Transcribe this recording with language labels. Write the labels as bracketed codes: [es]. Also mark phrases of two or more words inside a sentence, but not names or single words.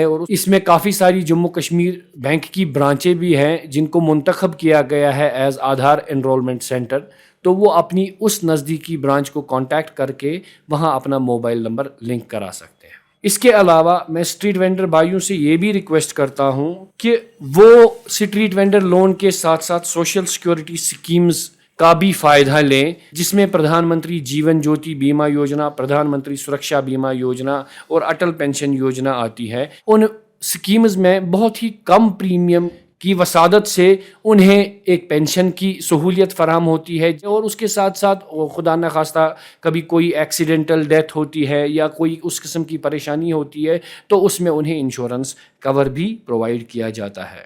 [ur] اور اس میں کافی ساری جموں کشمیر بینک کی برانچیں بھی ہیں جن کو منتخب کیا گیا ہے [en] as Aadhaar enrollment centre, [ur] تو وہ اپنی اس نزدیکی برانچ کو کانٹیکٹ کر کے وہاں اپنا [en] mobile number [ur] لنک کرا سکتے ہیں. اس کے علاوہ میں [en] street vendor [ur] بھائیوں سے یہ بھی ریکویسٹ کرتا ہوں کہ وہ [en] street vendor loan [ur] کے ساتھ ساتھ [en] social security schemes [ur] کا بھی فائدہ لیں, جس میں پردھان منتری جیون جیوتی بیمہ یوجنا, پردھان منتری سرکشا بیمہ یوجنا اور اٹل پینشن یوجنا آتی ہے. ان سکیمز میں بہت ہی کم پریمیم کی وسادت سے انہیں ایک پینشن کی سہولیت فراہم ہوتی ہے, اور اس کے ساتھ ساتھ خدا نخواستہ کبھی کوئی [en] accidental death [ur] ہوتی ہے یا کوئی اس قسم کی پریشانی ہوتی ہے تو اس میں انہیں [en] insurance cover [ur] بھی پرووائڈ کیا جاتا ہے.